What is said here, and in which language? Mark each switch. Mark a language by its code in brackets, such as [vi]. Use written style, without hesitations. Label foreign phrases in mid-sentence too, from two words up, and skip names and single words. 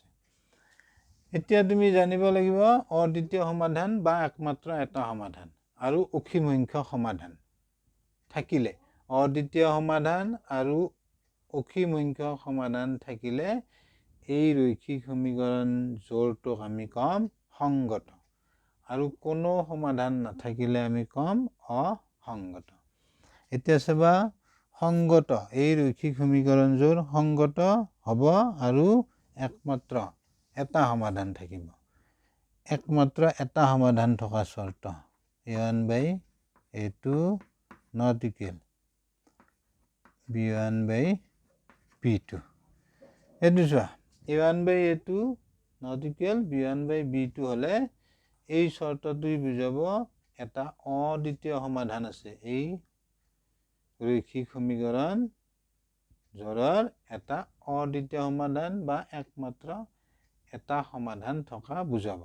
[as] এতিয়া তুমি জানিব লাগিব অদ্বিতীয় সমাধান বা একমাত্ৰ এটা সমাধান আৰু অসীম সংখ্যক সমাধান থাকিলে, অদ্বিতীয় সমাধান আৰু অসীম সংখ্যক সমাধান থাকিলে এই ৰৈখিক সমীকৰণ জোৰটোক আমি কম সংগত, আৰু কোনো সমাধান নাথাকিলে আমি কম অসংগত। এতিয়া চাবা, সংগত এই ৰৈখিক সমীকৰণ জোৰ সংগত হ'ব আৰু একমাত্ৰ এটা সমাধান থাকিব। একমাত্ৰ এটা সমাধান থকা চৰ্ত [en] a1 by a2 not equal b1 by b2। [as] এইটো চোৱা, [en] a1 by a2 not equal b1 by b2 [as] হ'লে এই চৰ্তটোই বুজাব এটা অদ্বিতীয় সমাধান আছে। এই ৰৈখিক সমীকৰণ জোৰৰ এটা অদ্বিতীয় সমাধান বা একমাত্ৰ এটা সমাধান থকা বুজাব।